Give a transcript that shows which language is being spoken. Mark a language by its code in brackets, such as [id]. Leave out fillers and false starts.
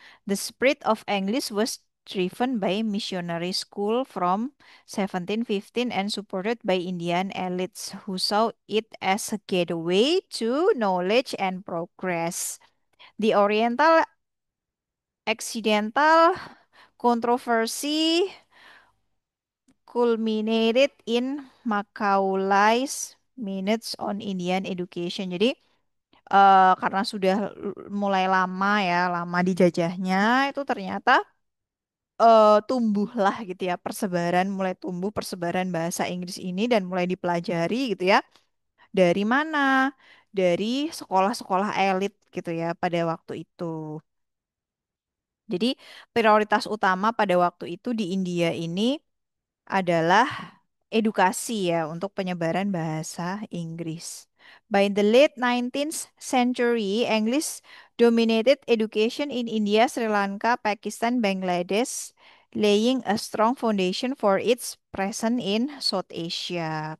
[en] The spread of English was driven by missionary school from 1715 and supported by Indian elites who saw it as a gateway to knowledge and progress. The Oriental Accidental controversy culminated in Macaulay's Minutes on Indian Education. [id] Jadi karena sudah mulai lama ya, lama dijajahnya itu ternyata tumbuhlah gitu ya persebaran, mulai tumbuh persebaran bahasa Inggris ini dan mulai dipelajari gitu ya. Dari mana? Dari sekolah-sekolah elit gitu ya pada waktu itu. Jadi prioritas utama pada waktu itu di India ini adalah edukasi ya untuk penyebaran bahasa Inggris. [en] By the late 19th century, English dominated education in India, Sri Lanka, Pakistan, Bangladesh, laying a strong foundation for its presence in South Asia.